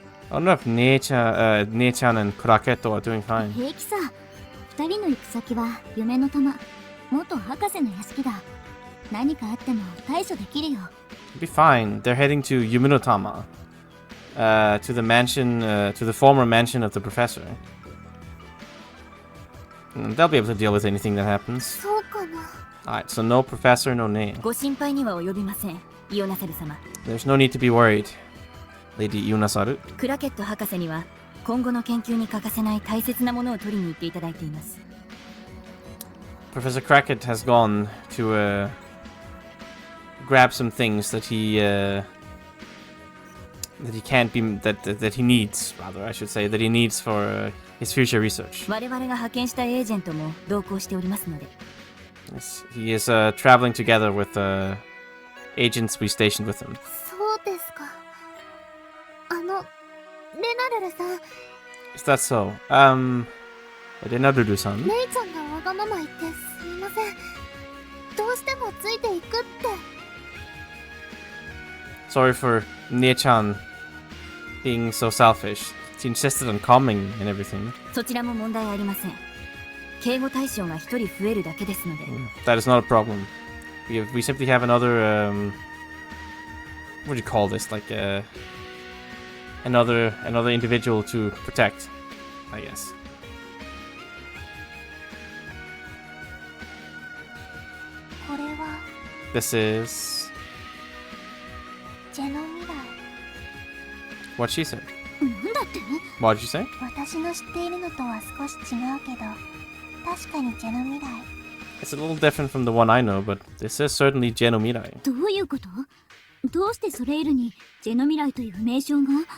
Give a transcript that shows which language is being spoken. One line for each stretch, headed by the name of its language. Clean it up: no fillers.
English: I don't know if Nei-chan and Kuraketo are doing fine.
Japanese: 平気さ。二人の行く先は夢の玉。元博士の屋敷だ。何かあっても対処できるよ。
English: Be fine. They're heading to Yuminotama, to the mansion, to the former mansion of the professor. And they'll be able to deal with anything that happens. Alright, so no professor, no name.
Japanese: ご心配には及びません、イオナセル様。
English: There's no need to be worried, Lady Yunasaru.
Japanese: クラケット博士には今後の研究に欠かせない大切なものを取りに行っていただいています。
English: Professor Crackett has gone to grab some things that he can't be that he needs, rather I should say, that he needs for his future research.
Japanese: 我々が派遣したエージェントも同行しておりますので。
English: Yes, he is traveling together with agents we stationed with him.
Japanese: そうですか。レナルルさん。
English: Is that so?
Japanese: で、ナルルさん。姉ちゃんがわがまま言ってすみません。どうしてもついていくって。
English: Sorry for Ne-chan being so selfish. She insisted on coming and everything.
Japanese: そちらも問題ありません。警護対象が一人増えるだけですので。
English: That is not a problem. We simply have another what do you call this? Like another individual to protect, I guess.
Japanese: これは
English: This is
Japanese: ジェノ未来。
English: what she said.
Japanese: なんだって？
English: What did you say?
Japanese: 私の知っているのとは少し違うけど、確かにジェノ未来。
English: It's a little different from the one I know, but this is certainly Genomirai.
Japanese: どういうこと？どうしてソレイルにジェノ未来という名称が？